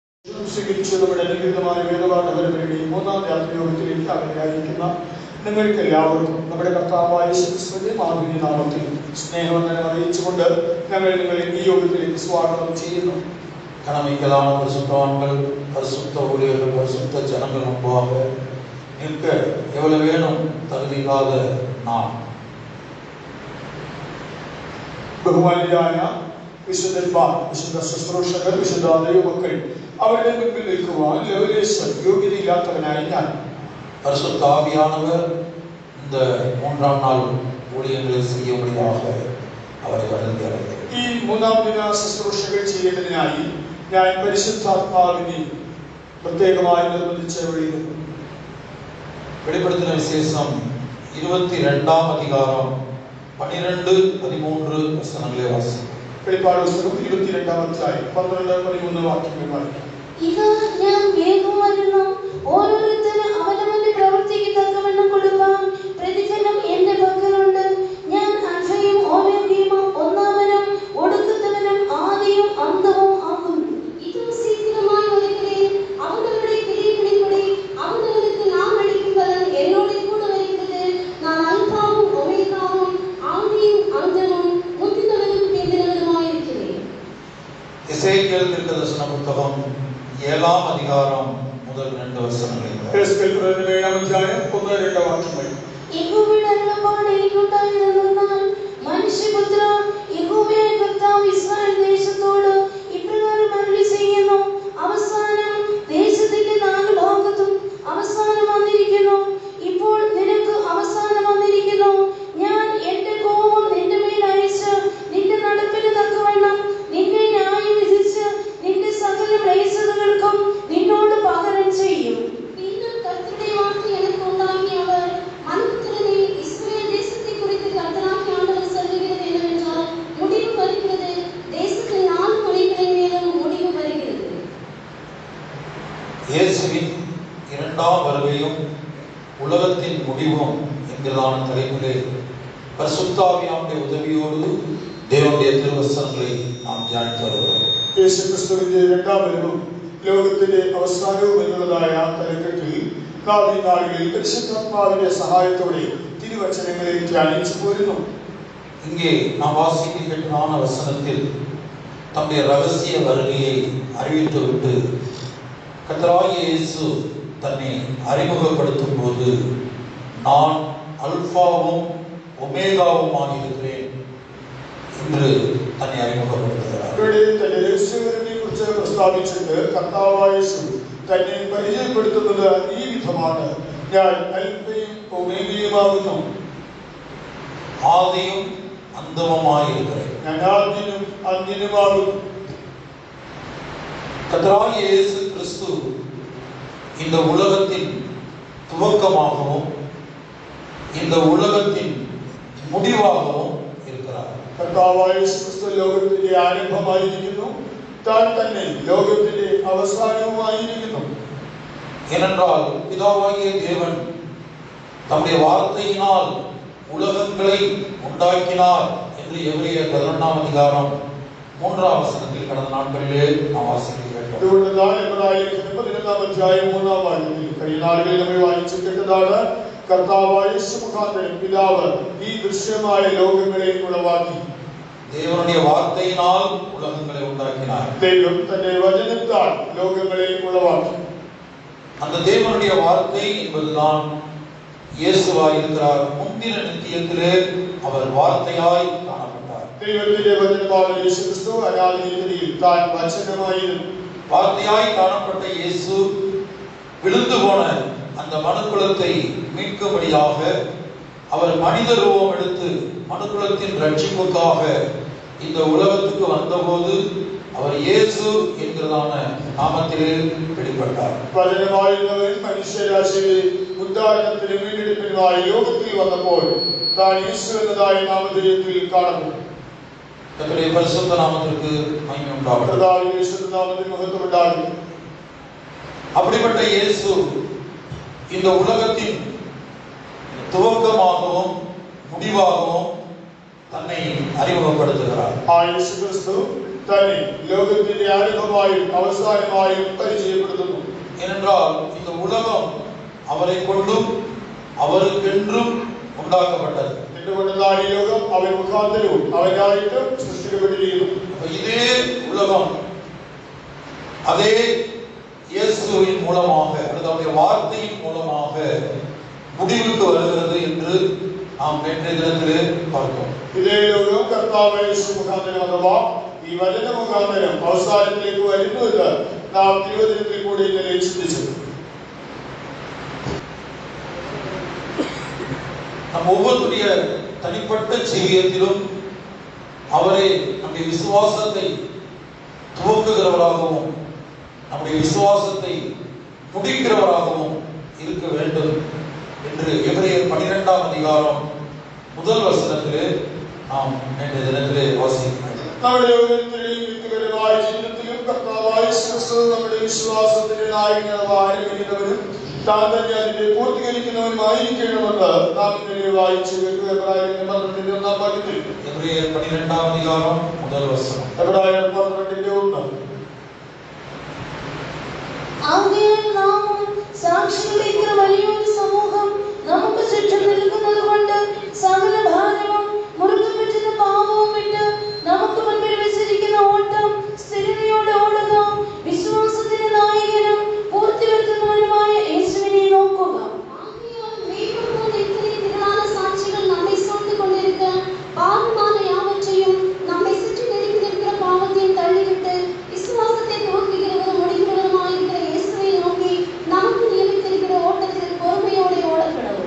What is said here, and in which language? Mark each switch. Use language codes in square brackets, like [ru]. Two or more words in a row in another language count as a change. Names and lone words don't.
[ml] നമ്മുടെ അനുഗ്രഹമായ വേദപാഠപരമ്പരയുടെ മൂന്നാം വ്യാപ്തിയോഗത്തിലേക്ക് അകലെയായിരിക്കുന്ന നിങ്ങൾക്ക് എല്ലാവർക്കും നമ്മുടെ കർത്താവായ യേശുക്രിസ്തുവിന്റെ മാധുര്യ നാമത്തിൽ സ്നേഹവന്ദനം അറിയിച്ചുകൊണ്ട് ഞങ്ങൾ നിങ്ങളെ ഈ യോഗത്തിലേക്ക് സ്വാഗതം ചെയ്യുന്നു. [ta] கடமைக்கலான பரிசுத்தவான்கள், பரிசுத்த ஊழியர்கள், பரிசுத்த ஜனங்கள் முன்பாக நிற்க எவ்வளவு வேணும் தகுதி இல்லாத நாம். [ml] ബഹുമാനിയായ വിശുദ്ധന്മാർ, വിശുദ്ധ ശുശ്രൂഷകർ, വിശുദ്ധ ദൈവമക്കൾ, അവരുടെ മുൻപിൽ നിൽക്കുവാൻ ലെവലേശ്വർ യോഗ്യതയില്ലാത്തവനായി ഞാൻ. [ta] பரிசுத்த ஆவியானவர் இந்த மூன்றாம் நாள் ஊழியங்களை செய்யும்படியாக அவரை வளர்ந்து அடைந்தார். [ml] ഈ മൂന്നാം ദിന ശുശ്രൂഷകൾ ചെയ്യുന്നതിനായി ഞാൻ പരിശുദ്ധാത്മാവിനെ പ്രത്യേകമായി നിർബന്ധിച്ച് വിളിക്കുന്നു. [ta] வெளிப்படுத்தின விசேஷம் 22ஆம் அதிகாரம் 12-13 வசனங்களை வாசிப்போம். [ml] വെളിപ്പാട് പുസ്തകം 22-ാം അധ്യായം 12-13 വാക്യങ്ങൾ വായിക്കാം. ഇതാ ഞാൻ വേഗം വരുന്നു. ഓരോരുത്തരും അവനവന്റെ പ്രവൃത്തിക്ക് തക്കവണ്ണം കൊടുക്കാൻ പ്രതിഫലം എന്റെ പക്കലുണ്ട്. ഞാൻ അൽഫയും ഓമേഗയും ഒന്നാമനും ഒടുക്കത്തവനും ആദിയും അന്തവും ആകുന്നു. ഇത് സീക്രമായി വരുகிறேன். [ta] அவர்களுடைய கிரியைகளின்படி அவர்களுக்கு நான் அளிக்கும் பலன் என்னோட கூட வருகிறது. நான் அல்பாவும் ஒமேகாவும் ஆதியும் அந்தமும் முந்தினவரும் பிந்தினவருமாய் இருக்கிறேன். எசேக்கியேல் தீர்க்கதரிசன புத்தகம் 7ஆம் அதிகாரம் முதல் 2 வசனங்களை. [ml] എസ്കേൽ പ്രവചനം 7-ാം അധ്യായം 1-2 വാക്യങ്ങൾ. യഹോവയുടെ അരുളപ്പാട് എനിക്കുണ്ടായതെന്നാൽ, മനുഷ്യപുത്ര, യഹോവയായ കർത്താവ് ഇസ്രായേൽ ദേശത്തോട് ഇപ്രകാരം അരുളി ചെയ്യുന്നു: അവസാനം ദേശത്തിന്റെ 4 ഭാഗത്തും അവസാനം വന്നിരിക്കുന്നു. ഇപ്പോൾ നിനക്ക് അവസാനം വന്നിരിക്കുന്നു. ഞാൻ എന്റെ കോപം നിന്റെ മേൽ അയച്ച് നിന്റെ നടപ്പിന് തക്കവണ്ണം നിന്നെ ന്യായം വിധിച്ച് നിന്റെ സകല മ്ലേച്ഛതകൾക്കും നിന്നോട് പകരം ചെയ്യും. പിന്നെ കർത്തരുടെ വാർത്ത എനിക്ക് ഉണ്ടാക്കി അവർ [ta] மனுபுத்திரனே, இஸ்ரவேல் தேசத்தை குறித்து கர்த்தராகிய ஆண்டவர் சொல்லுகிறது என்னவென்றால், முடிவு வருகிறது. தேசத்தின் 4 மொழிகளின் மேலும் முடிவு வருகிறது. இயேசுவின் 2ஆம் வருகையும் உலகத்தின் முடிவும் என்கிறதான தலைப்பிலே பரிசுத்த ஆவியானுடைய உதவியோடு தேவனுடைய திருவசனங்களை நாம் தியானித்து வருகிறோம். [ml] യേശുക്രിസ്തുവിന്റെ രണ്ടാം വരവും ലോകത്തിന്റെ അവസാനവും എന്നുള്ളതായ തലക്കെട്ടിൽ നാം ഈ നാളുകളിൽ പരിശുദ്ധാത്മാവിന്റെ സഹായത്തോടെ തിരുവചനങ്ങളെ ധ്യാനിച്ചു പോരുന്നു. [ta] இங்கே நாம் வாசிக்க கேட்டதான வசனத்தில் தம்முடைய ரகசிய வருகையை அறிவித்துவிட்டு கர்த்தராகிய இயேசு தன்னை அறிமுகப்படுத்தும் போது, நான் அல்பாவும் ஒமேகாவுமாக இருக்கிறேன் என்று தன்னை அறிமுகப்படுத்துகிறார். [ml] ഇവിടെ തന്റെ രഹസ്യവരനെ കുറിച്ച് പ്രസ്താവിച്ചിട്ട് കർത്താവായ യേശു തന്നെ പരിചയപ്പെടുത്തുന്നത് ഈ വിധമാണ്: ഞാൻ അൽഫയും ഒമേഗയുമാകുന്നു, [ta] ஆதியும் அந்தமுமாய் இருக்கிறேன். [ml] ഞാൻ ആദ്യനും അന്ത്യനുമാകുന്നു. [ta] கர்த்தராகிய இயேசு கிறிஸ்து இந்த உலகத்தின் துவக்கமாகவும் இந்த உலகத்தின் முடிவாகவும் இருக்கிறார். [ml] കർത്താവായ യേശുക്രിസ്തു ലോകത്തിന്റെ ആരംഭമായിരിക്കുന്നു, താൻ തന്നെ ലോകത്തിന്റെ അവസാനവുമായിരിക്കുന്നു. [ta] ஏனென்றால் பிதாவாகிய தேவன் தம்முடைய வார்த்தையினால் உலகங்களை உண்டாக்கினார் என்று எபிரேயர் 11ஆம் அதிகாரம் 3ஆம் வசனத்தில் கடந்த நாட்களிலே நாம் வாசிக்க கேட்டோம். [ml] അതുകൊണ്ട് എബ്രായ ലേഖനം 11-ാം അധ്യായം 3-ാം വാക്യത്തിൽ കഴിഞ്ഞ നാളുകളിൽ നമ്മൾ വായിച്ചു കേട്ടതാണ്: കർത്താവായ യേശു മുഖാന്തരം പിതാവ് ഈ ദൃശ്യമായ ലോകങ്ങളെ ഉളവാക്കി. [ta] தேவனுடைய வார்த்தையினால் உலகங்களை உண்டாக்கினார். [ml] ദൈവം തന്റെ വചനത്താൽ ലോകങ്ങളെ ഉളവാക്കി. [ta] அந்த தேவனுடைய வார்த்தை என்பதுதான் இயேசுவாய் இருக்கிறார். முந்தின நித்தியத்திலே அவர் வார்த்தையாய் காணப்பட்டார். [ml] ദൈവത്തിന്റെ വചനമാണ് യേശുക്രിസ്തു. അനാദിയിൽ താൻ വചനമായിരുന്നു. [ta] வார்த்தையாய் காணப்பட்ட இயேசு விழுந்து போன அந்த மனுக்குலத்தை மீட்கும்படியாக அவர் மனித ரூபம் எடுத்து மனுக்குலத்தின் ரட்சிப்புக்காக இந்த உலகத்துக்கு வந்தபோது அவர் இயேசு என்கிறதான நாமத்திலே வெளிப்பட்டார். [ml] വചനമായിരുന്നവൻ മനുഷ്യരാശിയെ ഉദ്ധാരണത്തിനും വീണ്ടെടുപ്പിനുമായി ലോകത്തിൽ വന്നപ്പോൾ താൻ യേശു എന്നതായ നാമധേയത്തിൽ കാണപ്പെട്ടു. [ta] கர்த்தருடைய பரிசுத்த நாமத்திற்கு மகிமை உண்டாகட்டும். [ml] കർത്താവിന്റെ യേശുവിന്റെ നാമത്തിൽ മഹത്വം ഉണ്ടാകട്ടെ. [ta] அப்படிப்பட்ட இயேசு இந்த உலகத்தின் துவக்கமாகவும் முடிவாகவும் தன்னை அறிமுகப்படுத்துகிறார். [ml] ആ യേശുക്രിസ്തു തന്നെ ലോകത്തിന്റെ ആരംഭമായും അവസാനമായും പരിചയപ്പെടുത്തുന്നു. [ta] ஏனென்றால் இந்த உலகம் அவரை கொண்டும் அவருக்கென்றும் உண்டாக்கப்பட்டது. [ml] എന്തുകൊണ്ടെന്നാൽ ഈ ലോകം അവൻ മുഖാന്തരവും അവനായിട്ടും സൃഷ്ടിക്കപ്പെട്ടിരിക്കുന്നു. [ta] இதே உலகம் அதே இயேசுவின் மூலமாக அல்லது அவருடைய வார்த்தையின் மூலமாக முடிவுக்கு வருகிறது என்று நாம் நேற்றைய தினத்திலே பார்த்தோம். [ml] ഇതേ ലോകം കർത്താവ് യേശു മുഖാന്തരം അഥവാ ഈ വചന മുഖാന്തരം അവസാനത്തിലേക്ക് വരുന്നു എന്ന് നാം തിരുവചനത്തിൽ കൂടി ഇന്നലെ ചിന്തിച്ചു. [ta] நம் ஒவ்வொருடைய தனிப்பட்ட ஜீவியத்திலும் அவரை நம்முடைய விசுவாசத்தை துவக்குகிறவராகவும் நம்முடைய விசுவாசத்தை முடிக்கிறவராகவும் இருக்க வேண்டும் என்று எபிரேயர் 12ஆம் அதிகாரம் முதல் வசனத்திலே நாம் நேற்றைய தினத்திலே வாசிக்கிறோம். [ml] നമ്മുടെ ഓരോരുത്തരുടെയും വ്യക്തിപരമായ ജീവിതത്തിലും കർത്താവായ യേശുക്രിസ്തു നമ്മുടെ വിശ്വാസത്തിന്റെ നായകനും ആരംഭിക്കുന്നവരും താൻ തന്നെ അതിനെ പൂർത്തീകരിക്കുന്നവരുമായിരിക്കണമെന്ന് നാം ഇന്നലെ വായിച്ചു കേട്ടു. എബ്രായർ 12-1 വാക്യത്തിൽ [ta] എബ്രായർ 12ആം அதிகாரம் முதல் வசனம். [ml] എബ്രായർ 12:1 ആകയാൽ നാമും സാക്ഷികളുടെ ഇത്ര വലിയൊരു സമൂഹം നമുക്ക് ചുറ്റും നിൽക്കുന്നത് കൊണ്ട് സകല ഭാരവും മുറുകെ പറ്റുന്ന പാപവും വിട്ട് നമുക്ക് മുൻപിൽ വെച്ചിരിക്കുന്ന ഓട്ടം സ്ഥിരതയോടെ ഓടുക. വിശ്വാസത്തിന്റെ നായകനും പൂർത്തിവരുത്തുന്നവനുമായ യേശുവിനെ നോക്കുക. [ta] ஆகையால் மேற்கொள்ளும் இத்தனை திரளான சாட்சிகள் நம்மை சூழ்ந்து கொண்டிருக்க பாவமான யாவற்றையும் நம்மை சுற்றி நெருங்கி நிற்கிற பாவத்தையும் தள்ளிவிட்டு விசுவாசத்தை துவக்குகிறவரும் முடிக்கிறவருமாயிருக்கிற இயேசுவை நோக்கி நமக்கு நியமித்திருக்கிற ஓட்டத்தில் பொறுமையோடு ஓடப்படவும்.